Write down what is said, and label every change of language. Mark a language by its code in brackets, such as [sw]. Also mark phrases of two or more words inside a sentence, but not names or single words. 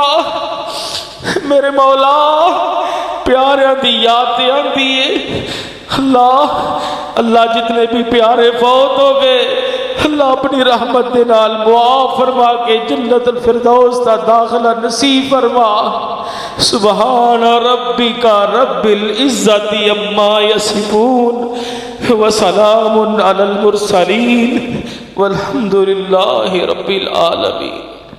[pa] میرے مولا پیاریاں دی یاد تے آندی ہے. اللہ اللہ جتنے بھی پیارے فوت ہو گئے اللہ اپنی رحمت دے نال معاف فرما کے جنت الفردوس دا داخلہ نصیب فرما. [ar] سبحان ربك رب العزة عما يصفون وسلام على المرسلين والحمد لله رب العالمين.